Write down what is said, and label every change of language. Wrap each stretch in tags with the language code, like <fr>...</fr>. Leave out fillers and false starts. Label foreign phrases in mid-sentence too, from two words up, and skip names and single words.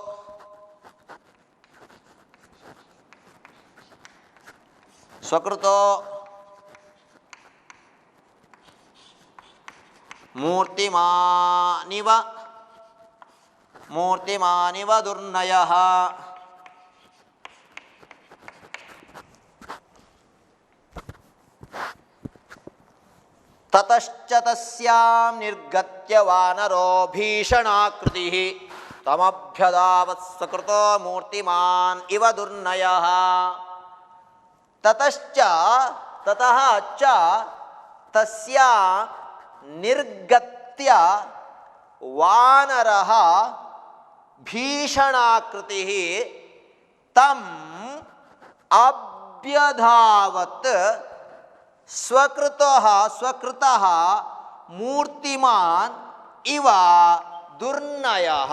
<sa>ಮೂರ್ತಿಮಾನಿವ ದುರ್ನಯಃ ತತಶ್ಚ ತಸ್ಯಾಂ ನಿರ್ಗತ್ಯ ವಾನರೋ ಭೀಷಣಾಕೃತಿಃ ತಮಭ್ಯದಾವತ್ ಸ್ವಕೃತೋ ಮೂರ್ತಿಮಾನ್ ಇವ ದುರ್ನಯಃ ತತಶ್ಚ ತತಃ ಚ ತಸ್ಯ ನಿರ್ಗತ್ಯ ವಾನರಃ ಭೀಷಣಾಕೃತಿಃ ತಂ ಅಭ್ಯಧಾವತ್ ಸ್ವಕೃತಃ ಮೂರ್ತಿಮಾನ್ ಇವ ದುರ್ನಯಃ.</sa>